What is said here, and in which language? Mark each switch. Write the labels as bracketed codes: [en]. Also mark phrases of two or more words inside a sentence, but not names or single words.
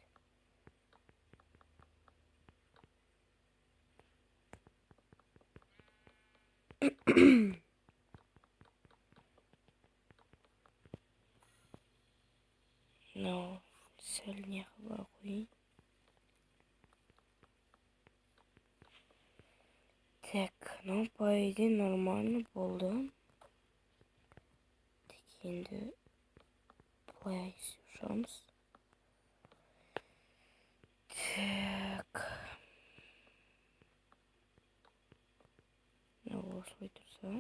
[kk] Но сәл не қыла қойын. [ru] Так, ну по идее нормально болды. [kk] Так, енді былай сушамыз. Так. Осылай тұрса.